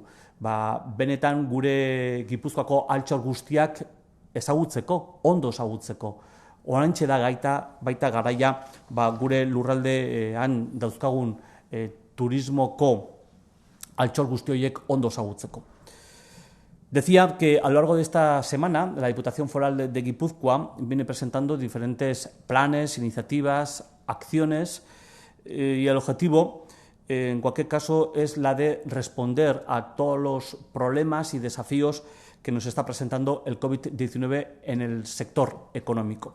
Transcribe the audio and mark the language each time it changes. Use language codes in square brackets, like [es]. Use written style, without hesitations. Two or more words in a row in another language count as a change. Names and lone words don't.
[eu] Benetan gure Gipuzkoako altxor guztiak ezagutzeko, ondo ezagutzeko. Oraintxe da baita garaia gure lurraldean dauzkagun turismoko altxor guzti horiek ondo ezagutzeko. [es] Decía que a lo largo de esta semana la Diputación Foral de Guipúzcoa viene presentando diferentes planes, iniciativas, acciones y el objetivo, en cualquier caso, es la de responder a todos los problemas y desafíos que nos está presentando el COVID-19 en el sector económico.